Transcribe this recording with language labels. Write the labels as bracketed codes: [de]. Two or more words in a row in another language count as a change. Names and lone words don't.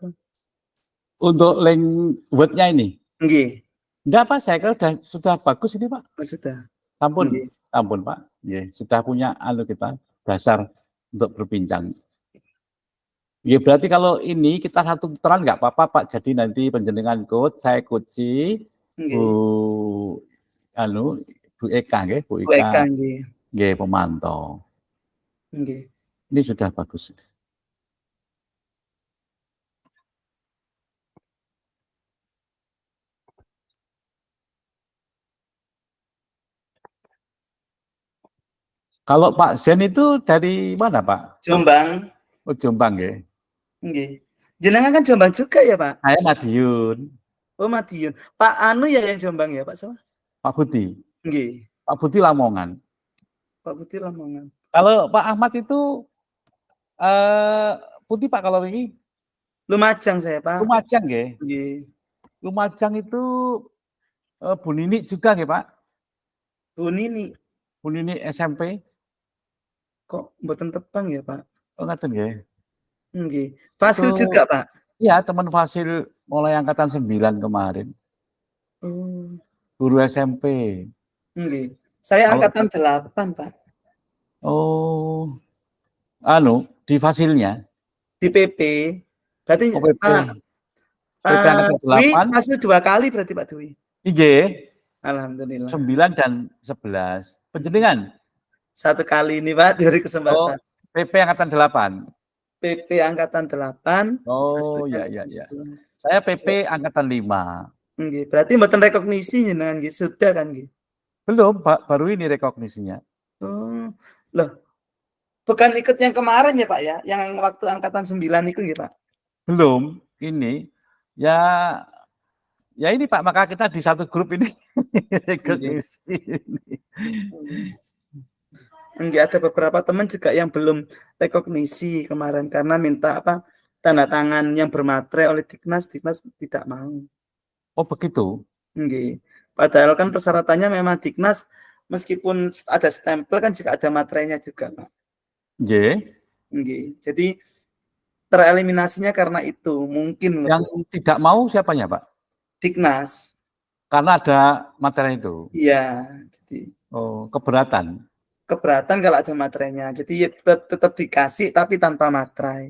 [id] Untuk link Word-nya ini? [jv] Nggih. [id] Enggak, Pak, saya kira sudah bagus ini, Pak. Oh, sudah. [jv] Ampun, Nggih. ampun, Pak. Nggih, [id] sudah punya kita dasar untuk berbincang. Ya berarti kalau ini kita satu putaran nggak apa-apa, Pak. Jadi nanti panjenengan coach, saya coachi, Bu [jv] Nggih. Bu Eka nggih, Bu Bu Eka Eka nggih. nggih pemantau. Nggih. [id] Ini sudah bagus. Kalau Pak Zen itu dari mana, Pak? Jombang. [jv] Oh, Jombang nggih. [id] Nggih. Jenengan kan Jombang juga ya, Pak? Saya Madiun. Oh, Madiun. Pak Anu ya yang Jombang ya, Pak siapa? Pak Budi. [jv] Nggih. [id] Pak Budi Lamongan. Pak Putih Lamongan. Kalau Pak Ahmad itu putih, Pak, kalau ini? Lumajang saya, Pak. [jv] Lumajang nggih. Nggih. [id] Lumajang itu Bu Nini juga nggih, Pak? Bu Nini. Bu Nini SMP. [jv] Kok mboten tepang ya, Pak? Oh, ngaten nggih. Nggih. [id] Itu Fasil juga, Pak? iya, teman Fasil mulai angkatan 9 kemarin. Oh. Guru SMP. Nggih. Saya Kalau angkatan 8, Pak. oh, di Fasilnya? Di PP. Berarti Oh, PP. PP angkatan Dwi 8. Fasil 2 kali berarti, Pak Dwi? [jv] Nggih. [id] Alhamdulillah. 9 dan 11. Panjenengan? 1 kali ini, Pak, diberi Oh, kesempatan. PP angkatan 8. PP angkatan 8. Oh, ya. Saya PP angkatan 5. [jv] Nggih, berarti mboten rekognisi jenengan nggih, [id] sudah kan nggih? Belum, Pak, baru ini rekognisinya. Oh, loh, bukan ikut yang kemarin ya, Pak, ya? Yang waktu angkatan 9 itu nggih, Pak? Belum, ini. Ya ini, Pak, maka kita di satu grup ini rekognisi. Nggih, ada beberapa teman juga yang belum rekognisi kemarin karena minta tanda tangan yang bermaterai oleh Diknas tidak mau. Oh, begitu? [jv] Nggih. [id] Padahal kan persyaratannya memang Diknas meskipun ada stempel kan juga ada materainya juga, Pak. [jv] Nggih. Nggih. [id] Jadi tereliminasinya karena itu, mungkin loh. Yang tidak mau siapanya, Pak? Diknas. Karena ada materi itu? Iya. Jadi Oh, keberatan? keberatan kalau ada materainya. Jadi ya tetap dikasih tapi tanpa materai.